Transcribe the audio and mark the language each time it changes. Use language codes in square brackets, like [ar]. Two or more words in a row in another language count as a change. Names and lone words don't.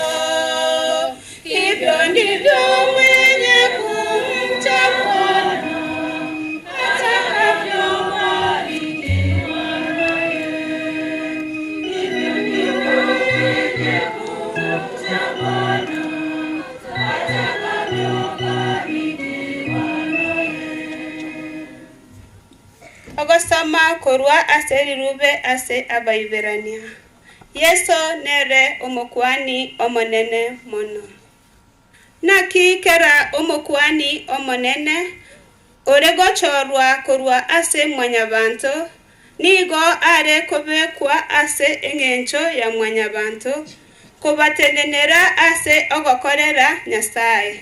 [sw] Hivyo ndivyo mwenye kumcha Bwana atakavyobarikiwa naye. Hivyo ndivyo mwenye kumcha Bwana atakavyobarikiwa naye. [guz] Ogosoma korwa ase rirube ase abaiberania. Yesu nere omokwani omonene mono. Naki kera omokwani omonene orego chorwa korwa ase mwanyabanto, nigo are kobekwa ase eng'encho ya mwanyabanto, kubatendenera ase ogokorera Nyasaye.